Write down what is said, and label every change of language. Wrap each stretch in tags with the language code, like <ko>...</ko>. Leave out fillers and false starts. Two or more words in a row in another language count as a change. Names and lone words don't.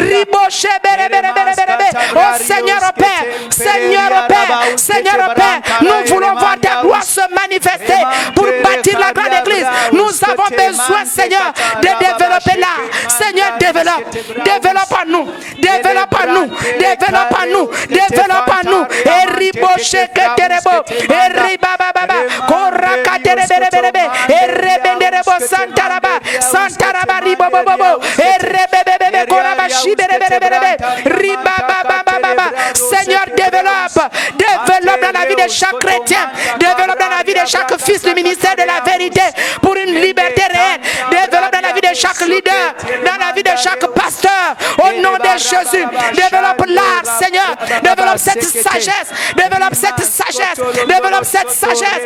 <fr>Oh Seigneur, oh Père, Seigneur, oh Père, Seigneur, oh Père, nous voulons voir ta gloire se manifester pour bâtir la grande église. Nous avons besoin, Seigneur, de développer là. Seigneur, développe en nous, développe en nous, développe en nous, développe en nous. Et riboché que terebo, et ribababa, koraka tereberebe, et rebenderebo santaraba, santaraba ribobobo, et rebebebe koraba shiberebe, ribababa. Seigneur, développe dans la vie de chaque chrétien, développe dans la vie de chaque fils du ministère de la vérité pour une liberté réelle, développe dans la vie de chaque leader, dans la vie de chaque pasteur, au nom de Jésus. Développe l'art, Seigneur, développe cette sagesse, développe cette sagesse, développe cette sagesse.</fr>